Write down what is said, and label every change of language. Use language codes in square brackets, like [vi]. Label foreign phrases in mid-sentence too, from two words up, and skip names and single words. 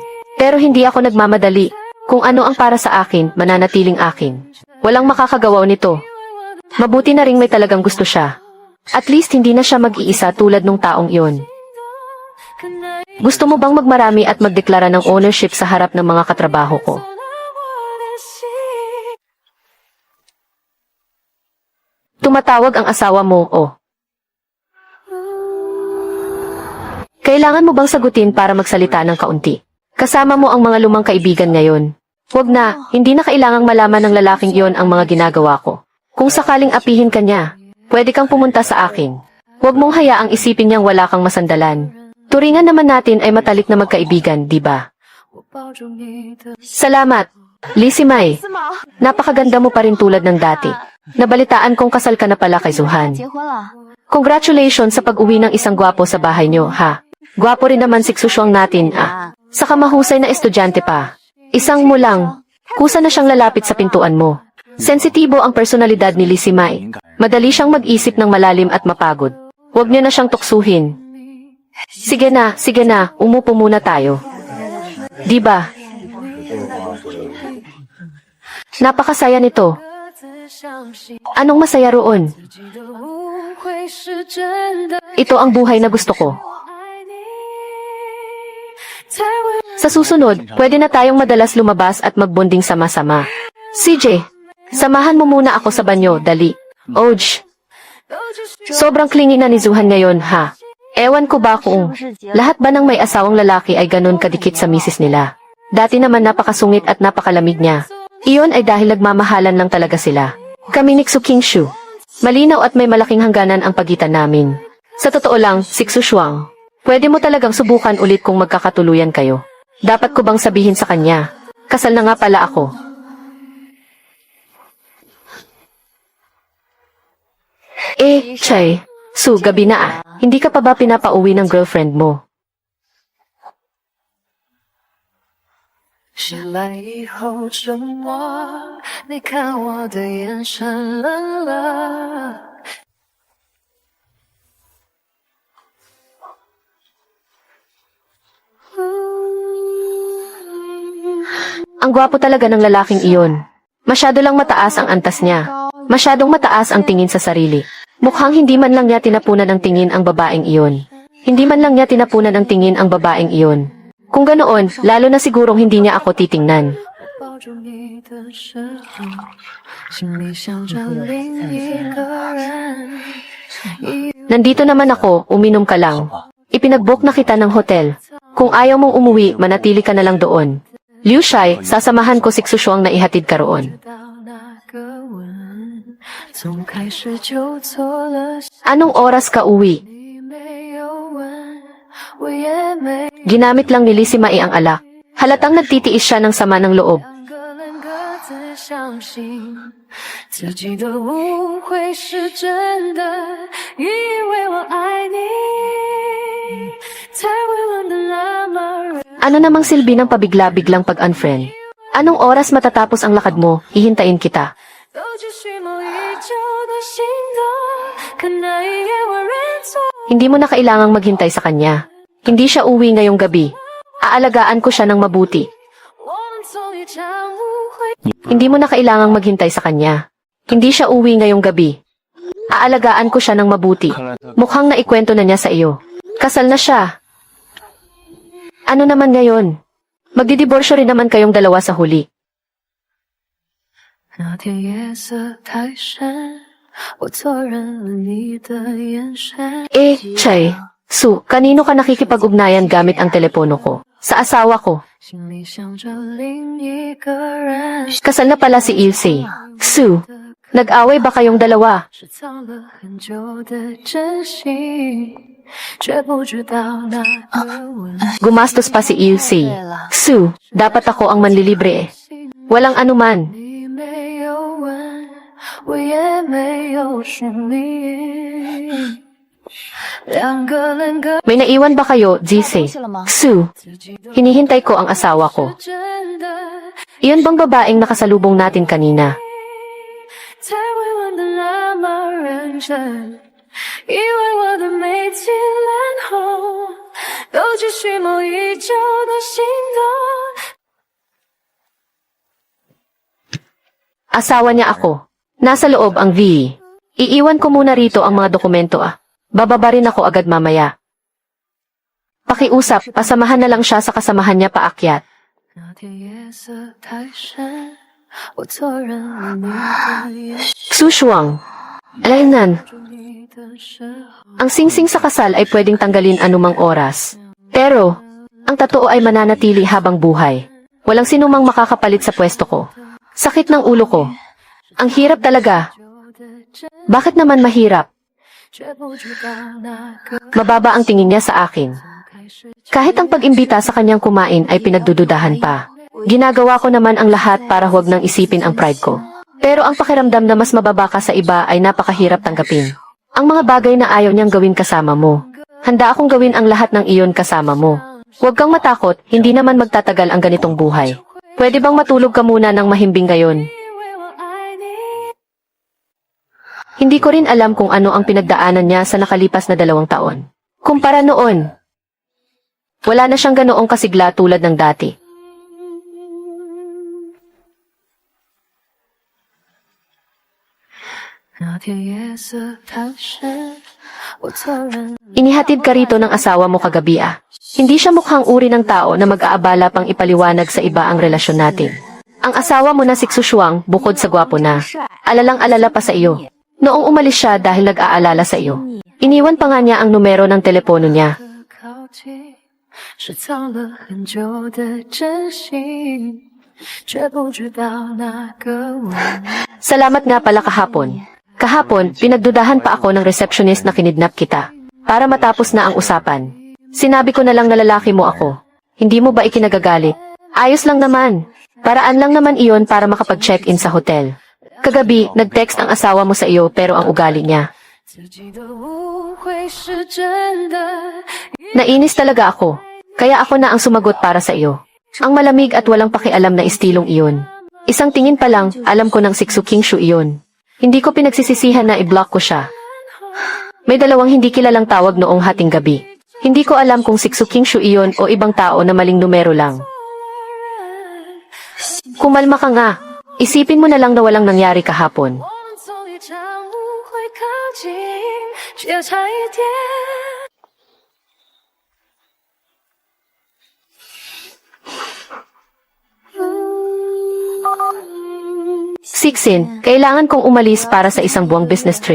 [tl] Pero hindi ako nagmamadali. Kung ano ang para sa akin, mananatiling akin. Walang makakagawa nito. Mabuti na ring may talagang gusto siya. [en] At least [tl] hindi na siya mag-iisa tulad nung taong iyon. [zh] 可能 [tl] Gusto mo bang magmarami at magdeklara ng ownership sa harap ng mga katrabaho ko? [zh] 走到我的心。 [tl] Tumatawag ang asawa mo, oh. Kailangan mo bang sagutin para magsalita ng kaunti? Kasama mo ang mga lumang kaibigan ngayon. Huwag na, hindi na kailangang malaman ng lalaking iyon ang mga ginagawa ko. Kung sakaling apihin ka niya, pwede kang pumunta sa akin. Huwag mong hayaang isipin niyang wala kang masandalan. Turingan naman natin ay matalik na magkaibigan, di ba? [zh] 我抱住你的， [tl] Salamat, Lizzie Mai. Napakaganda mo pa rin tulad ng dati. Nabalitaan kong kasal ka na pala kay Zuhan. [zh] 结婚了， [tl] Congratulations sa pag-uwi ng isang gwapo sa bahay niyo, ha? Gwapo rin naman si Xuxuang natin, ah. Saka mahusay na estudyante pa. Isang mo lang. Kusa na siyang lalapit sa pintuan mo. Sensitibo ang personalidad ni Lizzie Mai. Madali siyang mag-isip ng malalim at mapagod. Huwag niyo na siyang tuksuhin. Sige na, umupo muna tayo. Di ba? Napakasaya nito. [zh] 各自相信 [tl] Anong masaya roon? [zh] 自己的误会是真的。 [tl] Ito ang buhay na gusto ko. [zh] 爱你，才会 [tl] Sa susunod, pwede na tayong madalas lumabas at magbonding sama-sama. CJ, samahan mo muna ako sa banyo, dali. Oj, [zh] 都只需 [tl] sobrang clingy na ni Zuhan ngayon, ha? Ewan ko ba kung lahat ba ng may asawang lalaki ay ganun kadikit sa misis nila. Dati naman napakasungit at napakalamig niya. Iyon ay dahil nagmamahalan lang talaga sila. Kami ni Xukingshu. Malinaw at may malaking hangganan ang pagitan namin. Sa totoo lang, si Xuxuang, pwede mo talagang subukan ulit kung magkakatuluyan kayo. Dapat ko bang sabihin sa kanya? Kasal na nga pala ako. Chay, Su, gabi na ah. Hindi ka pa ba pinapauwi ng girlfriend mo? [zh] 醒来以后沉默，你看我的眼神冷了。 [tl] Ang gwapo talaga ng lalaking iyon. Masyado lang mataas ang antas niya. Masyadong mataas ang tingin sa sarili. Mukhang hindi man lang niya tinapunan ang tingin ang babaeng iyon. Hindi man lang niya tinapunan ang tingin ang babaeng iyon. Kung ganoon, lalo na sigurong hindi niya ako titingnan. [zh] 抱住住你的时候，心里想着另一个人。 [tl] Nandito naman ako, uminom ka lang. Ipinag-book na kita ng hotel. Kung ayaw mong umuwi, manatili ka na lang doon. Liu Shai, sasamahan ko si Xuxuang na ihatid ka roon. [zh] 从开始就错了， [tl] Anong oras ka uwi? [zh] 你没有问，我也没 [tl] Ginamit lang ni Lizzie Mai ang alak. Halatang nagtitiis siya ng sama ng loob. [zh] 两个人各自相信自己的误会是真的，以为我爱你，才会问得那么认。 [tl] Ano namang silbi ng pabigla-biglang pag-unfriend? Anong oras matatapos ang lakad mo? Hihintayin kita. [zh] 都只蓄谋已久的心动，可那一夜我认错。 [tl] Hindi mo na kailangang maghintay sa kanya. Hindi siya uwi ngayong gabi. Aalagaan ko siya ng mabuti. [zh] 我们从一场误会。 [tl] Hindi mo na kailangang maghintay sa kanya. Hindi siya uwi ngayong gabi. Aalagaan ko siya ng mabuti. Mukhang naikwento na niya sa iyo. Kasal na siya. Ano naman ngayon? Magdidiborsyo rin naman kayong dalawa sa huli. [zh] 那天夜色太深，我错认了你的眼神。 [tl] Chay, Su, kanino ka nakikipag-ugnayan gamit ang telepono ko? Sa asawa ko. [zh] 心里想着另一个人， [tl] Kasal na pala si Ilse. Su, nag-away ba kayong dalawa? [zh] 是藏了很久的真心，却不知道那个吻。 [tl] Gumastos pa si Ilse. Su, dapat ako ang manlilibre. Walang anuman. [zh] 你没有问，我也没有寻你，两个人各 [tl] May naiwan ba kayo, Jise? Su, [zh] 自己都 [tl] hinihintay ko ang asawa ko. [zh] 是真的， [tl] Iyon bang babaeng nakasalubong natin kanina? [zh] 才会问得那么认真，以为我的眉起脸红，都只蓄谋已久的心动。 [tl] Asawa niya ako. Nasa loob ang VE. Iiwan ko muna rito ang mga dokumento ah. Bababa rin ako agad mamaya. Pakiusap, pasamahan na lang siya sa kasamahan niya paakyat. [zh] 那天夜色太深，我错认了你的眼 [tl] Xuxuang. Alaynan, [zh] 住你的时候， [tl] ang singsing sa kasal ay pwedeng tanggalin anumang oras. Pero, ang totoo ay mananatili habang buhay. Walang sinumang makakapalit sa pwesto ko. Sakit ng ulo ko. Ang hirap talaga. [zh] 旧的真， [tl] Bakit naman mahirap? [zh] 却不知道那个 [tl] Mababa ang tingin niya sa akin. [zh] 开始 [tl] Kahit ang pag-imbita sa kanyang kumain ay pinagdududahan pa. Ginagawa ko naman ang lahat para huwag nang isipin ang pride ko. Pero ang pakiramdam na mas mababa ka sa iba ay napakahirap tanggapin. Ang mga bagay na ayaw niyang gawin kasama mo. Handa akong gawin ang lahat ng iyon kasama mo. Huwag kang matakot, hindi naman magtatagal ang ganitong buhay. Pwede bang matulog ka muna ng mahimbing ngayon? [zh] 以为我爱你。 [tl] Hindi ko rin alam kung ano ang pinagdaanan niya sa nakalipas na 2 taon. Kumpara noon, wala na siyang ganoong kasigla tulad ng dati. [zh] 那天夜色太深，我错认。 [tl] Inihatid ka rito ng asawa mo kagabi ah. Hindi siya mukhang uri ng tao na mag-aabala pang ipaliwanag sa iba ang relasyon natin. Ang asawa mo na si Xuxuang, bukod sa gwapo na, alalang-alala pa sa iyo. Noong umalis siya dahil nag-aalala sa iyo. Iniwan pa nga niya ang numero ng telepono niya. [zh] 的靠近，是藏了很久的真心，却不知道那个吻。 [tl] Salamat nga pala kahapon. Kahapon, pinagdudahan pa ako ng receptionist na kinidnap kita. Para matapos na ang usapan. Sinabi ko na lang na lalaki mo ako. Hindi mo ba ikinagagalit? Ayos lang naman. Paraan lang naman iyon para makapag-check-in sa hotel. Kagabi, nag-text ang asawa mo sa iyo pero ang ugali niya. [zh] 自己的误会是真的， [tl] Nainis talaga ako. Kaya ako na ang sumagot para sa iyo. Ang malamig at walang pakialam na istilong iyon. Isang tingin pa lang, alam ko ng Sixu Kingshu iyon. Hindi ko pinagsisisihan na i-block ko siya. May 2 hindi kilalang tawag noong hating gabi. Hindi ko alam kung Sixu Kingshu iyon o ibang tao na maling numero lang. Kumalma ka nga. Isipin mo na lang na walang nangyari kahapon. [zh] 我们从一场误会靠近，却差一点。嗯 [tl] Sixin, kailangan kong umalis para sa isang buwang [en] business trip.